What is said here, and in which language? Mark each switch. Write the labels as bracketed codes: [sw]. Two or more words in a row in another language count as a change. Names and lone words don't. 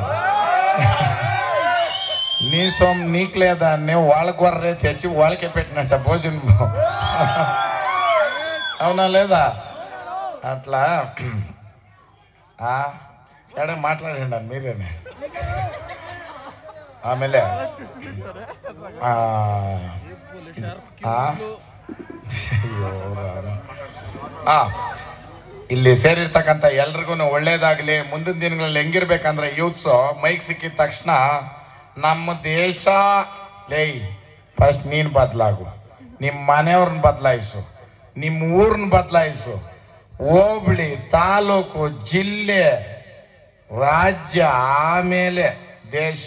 [te] నీకు లేదా? నేను వాళ్ళ గొర్రె తెచ్చి వాళ్ళకే పెట్టినట్ట భోజనం. అవునా లేదా? అట్లా సడన్ మాట్లాడండి మీరేనే. [kn] ಆಮೇಲೆ ಇಲ್ಲಿ ಸೇರಿರ್ತಕ್ಕಂಥ ಎಲ್ರಿಗೂ ಒಳ್ಳೇದಾಗ್ಲಿ. ಮುಂದಿನ ದಿನಗಳಲ್ಲಿ ಹೆಂಗಿರ್ಬೇಕಂದ್ರೆ ಯೂತ್ಸ್ ಮೈಕ್ ಸಿಕ್ಕಿದ ತಕ್ಷಣ ನಮ್ಮ ದೇಶ ಲೇ ಫಸ್ಟ್ ನೀನ್ ಬದಲಾಗು, ನಿಮ್ಮ ಮನೆಯವ್ರನ್ನ ಬದಲಾಯಿಸು, ನಿಮ್ಮ ಊರನ್ನ ಬದಲಾಯಿಸು, ಹೋಬಳಿ ತಾಲೂಕು ಜಿಲ್ಲೆ ರಾಜ್ಯ ಆಮೇಲೆ ದೇಶ.